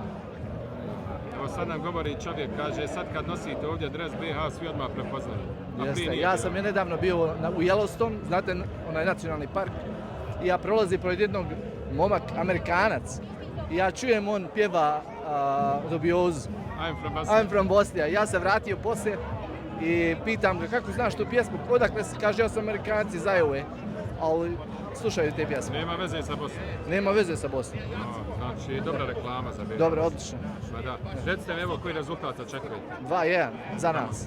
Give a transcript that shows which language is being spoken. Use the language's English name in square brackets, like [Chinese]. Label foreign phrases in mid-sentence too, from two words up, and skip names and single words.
[Bosnian] Evo sad nam govori čovjek, kaže, sad kad nosite ovdje dres BiH, svi odmah prepoznaju. Jeste. Ja sam je nedavno bio u Yellowstone, znate, onaj nacionalni park. I ja prolazim pored jednog momak, Amerikanac. I ja čujem, on pjeva dubiozu. [English] I'm from Bosnia. [Bosnian] Ja se vratio poslije i pitam ga kako znaš tu pjesmu, odakle se, kaže, ja sam Amerikanci iz Iowa, ali slušaju te pjesme. Nema veze sa Bosnom? Nema veze sa Bosnom. Znači, dobra reklama za BiH. Dobro, odlično. Ma da. Recite mi, evo, koji rezultat očekujete? 2-1 za nas.